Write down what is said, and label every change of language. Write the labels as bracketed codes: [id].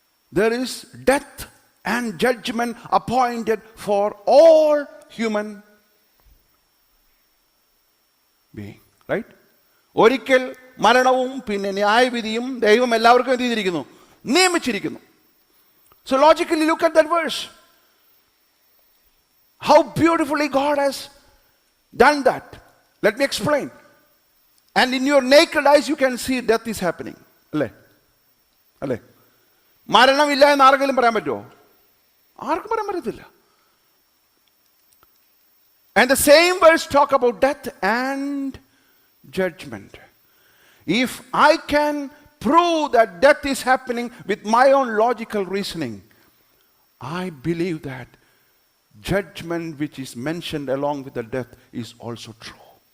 [en] There is death and judgment appointed for all human beings. Right? [ml] ഒരിക്കൽ മരണവും പിന്നെ ന്യായവിധിയും ദൈവം എല്ലാവർക്കും എന്ത് ചെയ്തിരിക്കുന്നു? നിയമിച്ചിരിക്കുന്നു. [en] So logically look at that verse. How beautifully God has done that. Let me explain. And in your naked eyes you can see death is happening. [ml] അല്ലേ? മരണമില്ല എന്ന് ആർക്കെങ്കിലും പറയാൻ പറ്റുമോ? ആർക്കും പറയാൻ പറ്റത്തില്ല. [en] And the same verse talk about death and judgment. If I can prove that death is happening with my own logical reasoning, I believe that judgment which is mentioned along with the death is also true.